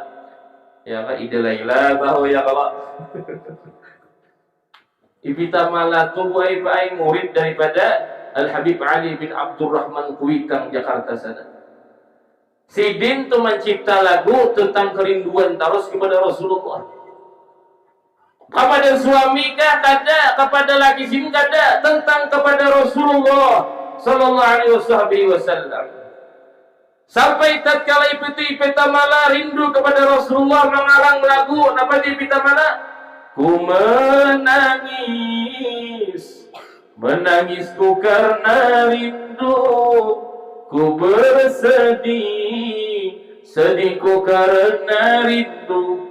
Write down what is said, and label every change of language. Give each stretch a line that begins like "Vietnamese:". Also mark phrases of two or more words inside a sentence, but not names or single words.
Banjar: Ya kan, Ida Laila tahu ya kalau. Ipita Mala tu buai murid daripada Al-Habib Ali bin Abdurrahman Kuitang Jakarta sana. Si Din tu mencipta lagu tentang kerinduan terus kepada Rasulullah. Kepada suami kah kada, kepada laki sini kada, tentang kepada Rasulullah
Arabic: صلى الله عليه وسلم.
Banjar: Sampai tatkala Ipita Mala rindu kepada Rasulullah mengarang lagu apa di Ipita Mala?
Indonesian: Ku menangis, menangisku karena rindu. Ku bersedih, sedihku karena rindu.